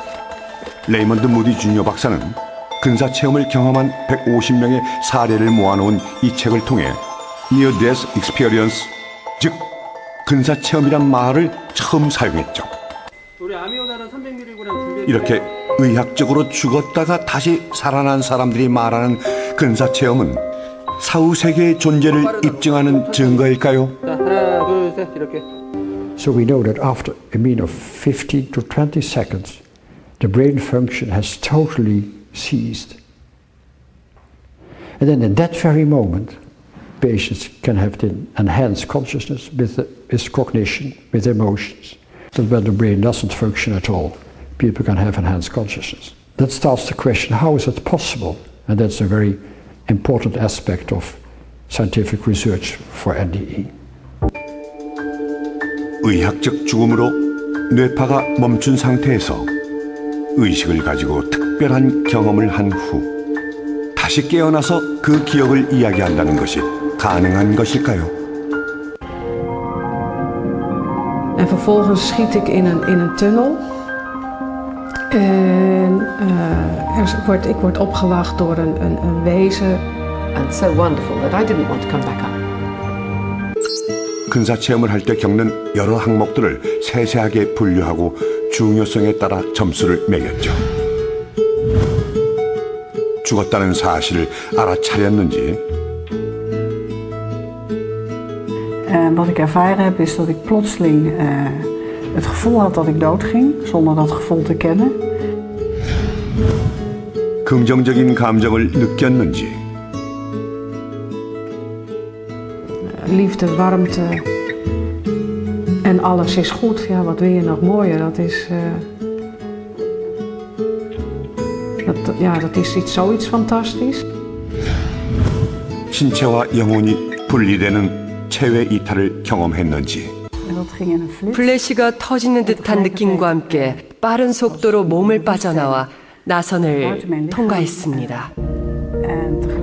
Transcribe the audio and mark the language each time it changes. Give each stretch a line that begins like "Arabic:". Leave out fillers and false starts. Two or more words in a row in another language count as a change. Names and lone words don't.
Korean: 레이먼드 무디 주니어 박사는 근사체험을 경험한 150명의 사례를 모아놓은 이 책을 통해
English: Near Death Experience,
Korean: 즉 근사체험이란 말을 처음 사용했죠. 이렇게 의학적으로 죽었다가 다시 살아난 사람들이 말하는 근사체험은 사후세계의 존재를 입증하는 증거일까요? 하나, 둘, 셋, 이렇게.
English: So we know that after a mean of 15 to 20 seconds, the brain function has totally ceased. And then in that very moment, patients can have the enhanced consciousness with cognition, with emotions. But when the brain doesn't function at all, people can have enhanced consciousness. That starts the question, how is it possible? And that's a very important aspect of scientific research for NDE.
Korean: 의학적 죽음으로 뇌파가 멈춘 상태에서 의식을 가지고 특별한 경험을 한 후 다시 깨어나서 그 기억을 이야기한다는 것이 가능한 것일까요?
Dutch: En vervolgens schiet ik in een tunnel. En ik word opgewacht door een wezen.
English: And so wonderful that I didn't want to come back up.
Korean: 근사체험을 할 때 겪는 여러 항목들을 세세하게 분류하고 중요성에 따라 점수를 매겼죠. 죽었다는 사실을 알아차렸는지.
Dutch: Wat ik ervaren heb is dat ik plotseling het gevoel had dat ik doodging, zonder dat gevoel te kennen.
Korean: 긍정적인 감정을 느꼈는지.
Dutch: Liefde, warmte en alles is goed. Ja, wat wil je nog mooier? Dat is zoiets fantastisch.
Korean: 신체와 영혼이 분리되는 체외 이탈을 경험했는지. 플래시가 터지는 듯한 느낌과 함께 빠른 속도로 몸을 빠져나와 나선을 통과했습니다.